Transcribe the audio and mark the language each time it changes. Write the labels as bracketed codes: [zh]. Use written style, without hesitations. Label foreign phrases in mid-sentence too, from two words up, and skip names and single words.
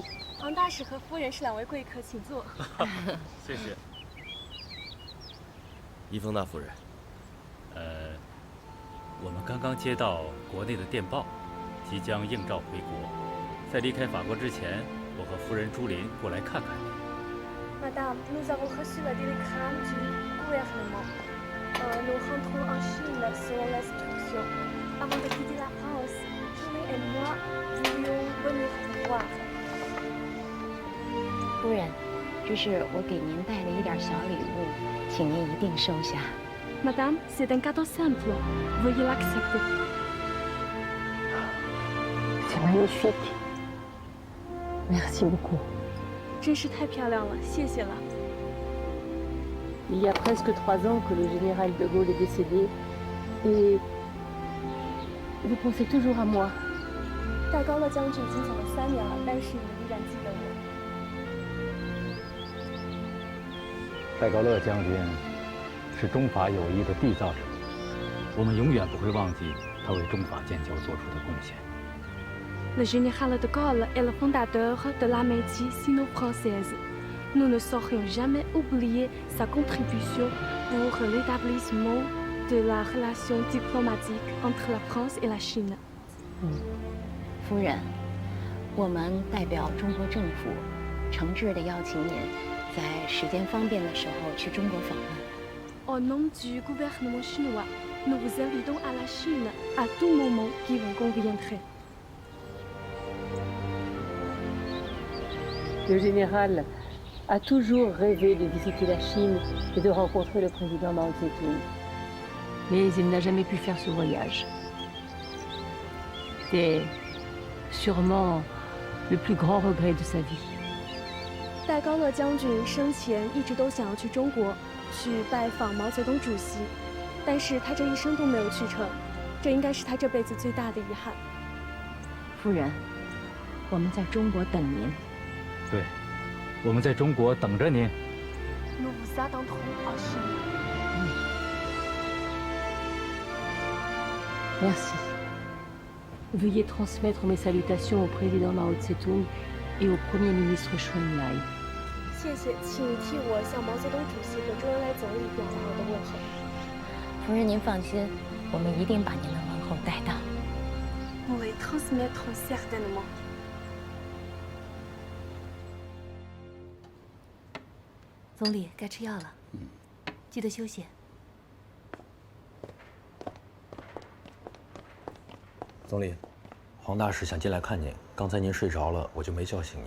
[zh] 王大使和夫人是2位贵客，请坐。谢谢。一峰大夫人，我们刚刚接到国内的电报，即将应召回国。在离开法国之前，我和夫人朱琳过来看看你。 [fr] Madame, nous avons reçu la télégramme du gouvernement. Nous rentrons en Chine selon l'instruction. Avant de quitter la France, Julie et moi voulions venir vous voir. [zh] 夫人，这是我给您带了一点小礼物，请您一定收下。 [fr] Madame, c'est un cadeau simple. Veuillez l'accepter. C'est magnifique. Merci beaucoup. [zh] 真是太漂亮了，谢谢了。 [fr] Il y a presque 3 ans que le général de Gaulle est décédé, et vous pensez toujours à moi. [zh] 戴高乐将军已经走了3年了，但是你依然记得我。戴高乐将军是中法友谊的缔造者，我们永远不会忘记他为中法建交做出的贡献。 [fr] Le général de Gaulle est le fondateur de l'amitié sino-française. nous ne saurions jamais oublier sa contribution pour l'établissement de la relation diplomatique entre la France et la Chine. [zh] 夫人，我们代表中国政府，诚挚地邀请您，在时间方便的时候去中国访问。 [fr] Au nom du gouvernement chinois, nous vous invitons à la Chine à tout moment qui vous conviendrait. Le général a toujours rêvé de visiter la Chine et de rencontrer le président Mao Zedong. Mais il n'a jamais pu faire ce voyage. C'est sûrement le plus grand regret de sa vie. [zh] 戴高乐将军生前一直都想要去中国，去拜访毛泽东主席，但是他这一生都没有去成，这应该是他这辈子最大的遗憾。夫人，我们在中国等您。对，我们在中国等着您。 [fr] Nous vous attendrons en Chine. Merci. Veuillez transmettre mes salutations au président Mao Zedong et au Premier ministre Zhou Enlai. [zh] 谢谢，请替我向毛泽东主席和周恩来总理表达我的问候。夫人，您放心，我们一定把您的问候带到。 [fr] Nous les transmettrons certainement. [zh] 总理，该吃药了，记得休息。总理，黄大使想进来看您，刚才您睡着了，我就没叫醒您。